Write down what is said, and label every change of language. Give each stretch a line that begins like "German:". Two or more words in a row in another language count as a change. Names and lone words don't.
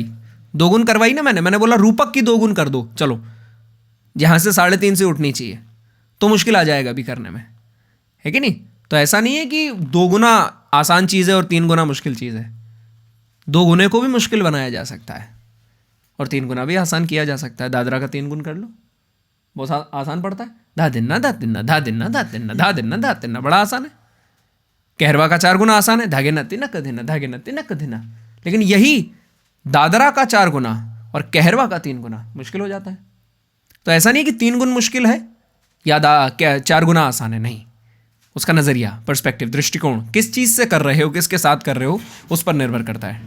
Hindi: 2 गुण करवाई ना मैंने बोला रूपक की 2 गुण कर दो, चलो जहां से 3.5 से उठनी चाहिए, तो मुश्किल आ जाएगा अभी करने में, है कि नहीं। तो ऐसा नहीं है कि 2 गुना आसान चीज़ है और 3 गुना मुश्किल चीज़ है। 2 गुने को भी मुश्किल बनाया जा सकता है और 3 गुना भी आसान किया जा सकता है। दादरा का 3 गुण कर लो, बहुत आसान पड़ता है। धा दिन्ना धा दिन्ना धा दिन्ना धा दिन्ना धा दिन्ना धा दिन्ना, बड़ा आसान है। कहरवा का 4 गुना आसान है, धागे न तिनक धिना, धागे न तिनक धिना। लेकिन यही दादरा का 4 गुना और कहरवा का 3 गुना मुश्किल हो जाता है। तो ऐसा नहीं कि 3 गुण मुश्किल है या 4 गुना आसान है, नहीं। उसका नज़रिया, पर्सपेक्टिव, दृष्टिकोण, किस चीज़ से कर रहे हो, किसके साथ कर रहे हो, उस पर निर्भर करता है।